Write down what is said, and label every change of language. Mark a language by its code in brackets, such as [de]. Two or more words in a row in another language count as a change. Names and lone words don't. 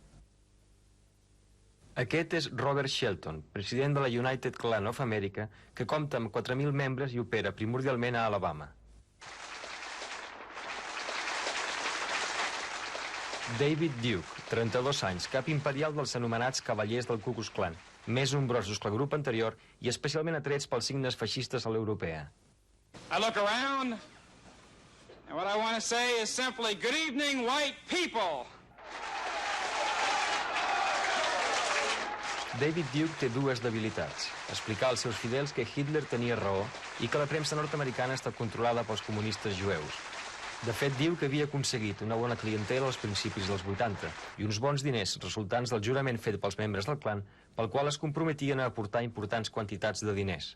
[ca] Aquest és Robert Shelton, president de la United Klan of America, que compta amb 4.000 membres i opera primordialment a Alabama. David Duke, 32 anys, cap imperial dels anomenats cavallers del Ku Klux Klan, més nombrosos que el grup anterior i especialment atrets pels signes feixistes a l'europea. [en] I look around, and what I want to say is simply, good evening, white people. [ca] David Duke té 2 debilitats. Explicar als seus fidels que Hitler tenia raó i que la premsa nord-americana està controlada pels comunistes jueus. De fet, diu que havia aconseguit una bona clientela als principis dels 80 i uns bons diners resultants del jurament fet pels membres del clan, pel qual es comprometien a aportar importants quantitats de diners.